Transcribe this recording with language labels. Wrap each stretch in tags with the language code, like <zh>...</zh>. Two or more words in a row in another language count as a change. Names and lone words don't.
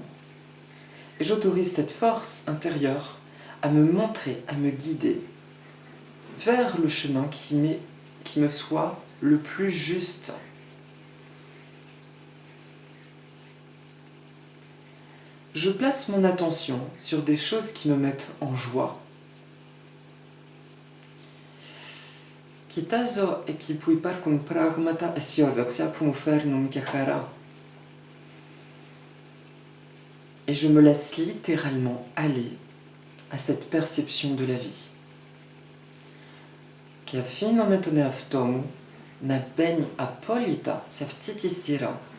<fr>Et j'autorise cette force intérieure à me montrer, à me guider vers le chemin qui me soit le plus juste. Je place mon attention sur des choses qui me mettent en joie.</fr> <el>Κοιτάζω εκεί που υπάρχουν πράγματα αισιόδοξα που μου φέρνουν και χαρά.</el> <fr>Et je me laisse littéralement aller à cette perception de la vie.</fr> <el>Και αφήνω με τον εαυτό μου να μπαίνει απόλυτα σε αυτή τη σειρά.</el>